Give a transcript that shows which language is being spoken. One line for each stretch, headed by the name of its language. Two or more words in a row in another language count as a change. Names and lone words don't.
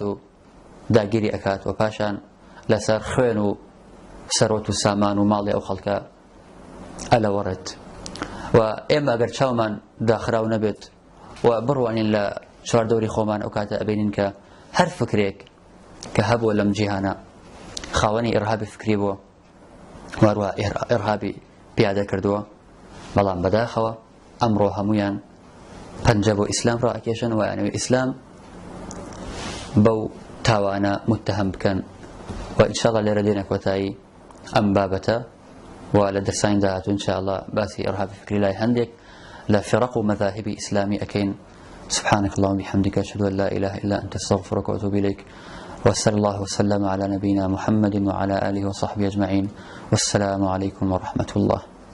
Central Kurdish: و داگیری ئەکات و پاشان لەسەر خوێن و سەرۆت و سامان و ماڵی ئەو خەڵکە ئەلەوەڕێت و ئێمە ئەگەر چاومان داخراو نەبێت و بڕوانین لە چواردەوری خۆمان ئەو کاتە ئەبینین کە هەر فکرێک کە هەبووە لەم جیهانە خاوەنی ئێرهابی فکری بووە واروها ئێرهابی پیادە کردووە بەڵام بەداخەوە ئەمڕۆ هەمویان پەنجە بۆ ئیسلام ڕائەکێشن و یانەوێ ئیسلام بەو تاوانە متهم بکەن و ئینشاءڵڵا لێرە دێنە کۆتایی ئەم بابەتە و لە دەرسانی داهاتوو ئینشاءڵڵا باسی ئێرهابی فکری لای هەندێک لە فِرەق و مەذاهبی ئیسلامی ئەکەین
Arabic: سبحانك اللهم وبحمدك أشهد أن لا إله إلا أنت أستغفرك وأتوب إليك وصلى الله وسلم على نبينا محمد وعلى آله وصحبه أجمعين والسلام عليكم ورحمة الله